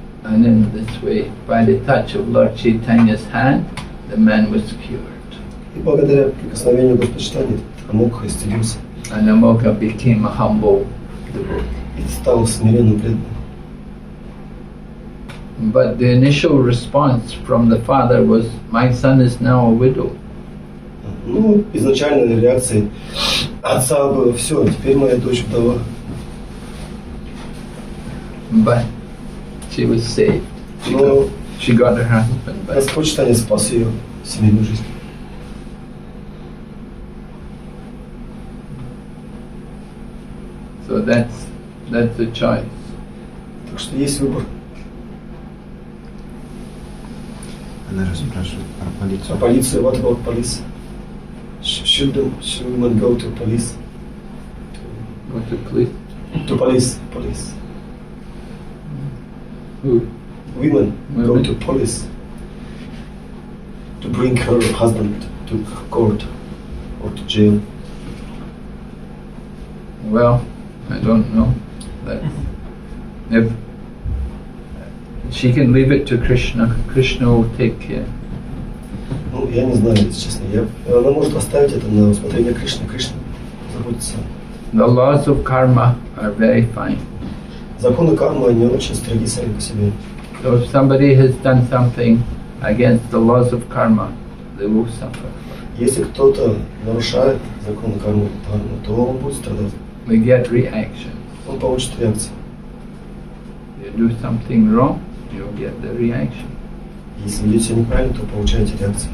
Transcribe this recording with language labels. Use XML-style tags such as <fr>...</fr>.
<en>And in this way, by the touch of Lord Chaitanya's hand, the man was cured.</en> <ru>И благодаря прикосновению Господа Чайтаньи Амокха исцелился</ru> <en>And Amoga became a humble devotee.</en> <ru>и стал смиренным преданным.</ru> <en>But the initial response from the father was, "My son is now a widow."</en> <ru>Ну, изначальной реакцией отца было: "Все, теперь моя дочь вдова."</ru> <en>But she was saved.</en> <ru>Но</ru> <en>She got her husband back.</en> <ru>Господь Чайтанья спас ее семейную жизнь.</ru> <en>So that's the choice.</en> <ru>Так что есть выбор. Она же спрашивает про А полицию. полиция,</ru> <en>what about police? Should women go to police? Go to police. To police. Who? Women go Women. to police to bring her husband to court or to jail. Well, I don't know. That if she can leave it to Krishna, Krishna will take care.</en> <ru>Ну, я не знаю, если честно. Она может оставить это на усмотрение Кришны. Кришна заботится.</ru> <en>The laws of karma are very fine.</en> <ru>Законы кармы, они очень строги сами по себе.</ru> <en>So if somebody has done something against the laws of karma, they will suffer.</en> <ru>Если кто-то нарушает законы кармы, то он будет страдать.</ru> <en>We get reaction.</en> <ru>Он получит реакцию.</ru> <en>You do something wrong, you'll get the reaction.</en> <ru>Если ведете себя неправильно, то получаете реакцию.</ru>